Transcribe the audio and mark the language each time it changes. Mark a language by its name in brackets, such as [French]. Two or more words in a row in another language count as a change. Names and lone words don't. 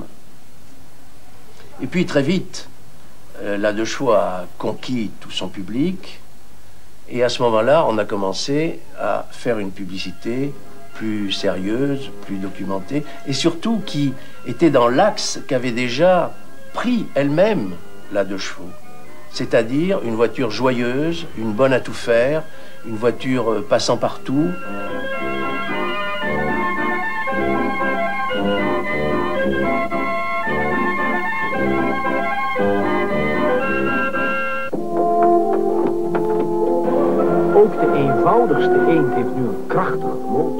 [French] Et puis très vite, la 2 chevaux a conquis tout son public, et à ce moment-là, on a commencé à faire une publicité plus sérieuse, plus documentée, et surtout qui était dans l'axe qu'avait déjà pris elle-même la 2 chevaux. C'est-à-dire une voiture joyeuse, une bonne à tout faire, une voiture passant partout. [Dutch] Ook de eenvoudigste eend heeft nu een krachtige motor.